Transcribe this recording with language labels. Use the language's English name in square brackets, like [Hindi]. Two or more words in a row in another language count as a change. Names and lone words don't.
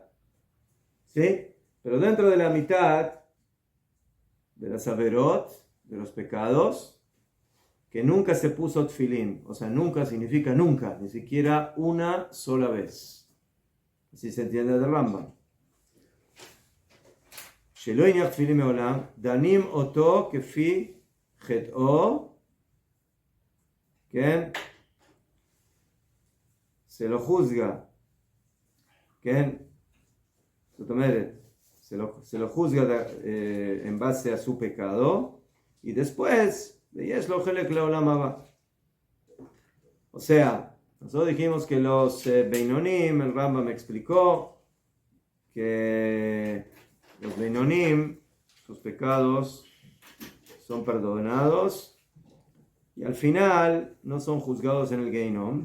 [Spanish] ¿Sí? Pero dentro de la mitad de las averot, de los pecados, que nunca se puso tefilín. O sea, nunca significa nunca, ni siquiera una sola vez. Así se entiende del Rambam. [Hebrew] שלא הניח תפילין מעולם, דנים אותו כפי חטאו, כן? [Spanish] se lo juzga, [Hebrew] כן? זאת אומרת, [Spanish] se lo juzga en base a su pecado, y después, [Hebrew] ויש לו חלק לעולם הבא. [Spanish] O sea, nosotros dijimos que los Beinonim, el Rambam me explicó que los Beinonim, sus pecados son perdonados y al final no son juzgados en el Geinom.